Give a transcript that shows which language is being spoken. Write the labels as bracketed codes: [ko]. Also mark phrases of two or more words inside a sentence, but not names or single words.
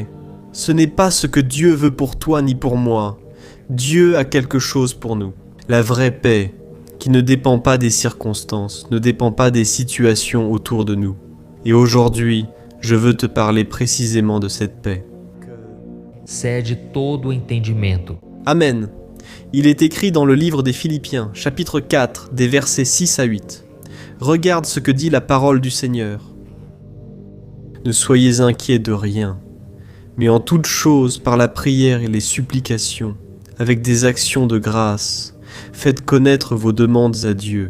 [fr] Ce n'est pas ce que Dieu veut pour toi ni pour moi. Dieu a quelque chose pour nous. La vraie paix, qui ne dépend pas des circonstances, ne dépend pas des situations autour de nous. Et aujourd'hui, je veux te parler précisément de cette paix. [pt] Cede todo o entendimento. [fr] Amen. Il est écrit dans le livre des Philippiens, chapitre 4, des versets 6 à 8. Regarde ce que dit la parole du Seigneur. Ne soyez inquiets de rien, mais en toute chose, par la prière et les supplications, avec des actions de grâce, faites connaître vos demandes à Dieu.